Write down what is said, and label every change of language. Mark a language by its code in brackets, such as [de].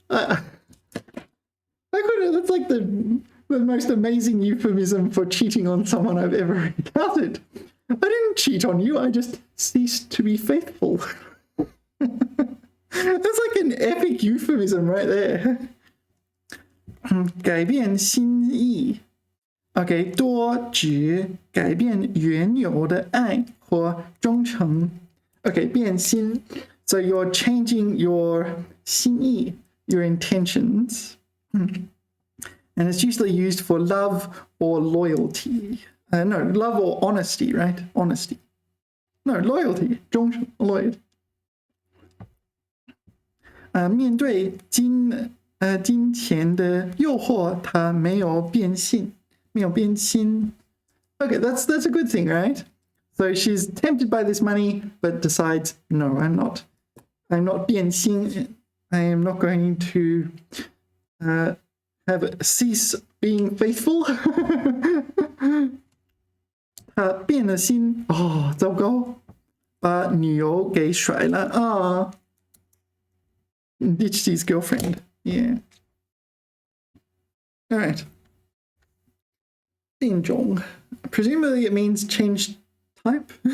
[en] That's like the most amazing euphemism for cheating on someone I've ever encountered. I didn't cheat on you, I just ceased to be faithful. That's like an epic euphemism right there. [zh] 改变心意. Okay, 多指改变原有的爱或忠诚. Okay, 变心. [en] So you're changing your 心意, your intentions. And it's usually used for love or loyalty. No, love or honesty, right? Honesty. No, loyalty. 忠诚, loyalty. [zh] 面对金钱的诱惑，他没有变心，没有变心. [en] Okay, that's a good thing, right? So she's tempted by this money, but decides, no, I'm not 变心. I am not going to cease being faithful. [zh] 他变了心. Oh, 糟糕，把女友给甩了啊。 [en] Ditched his girlfriend. Yeah. All right. 变种 presumably it means change type.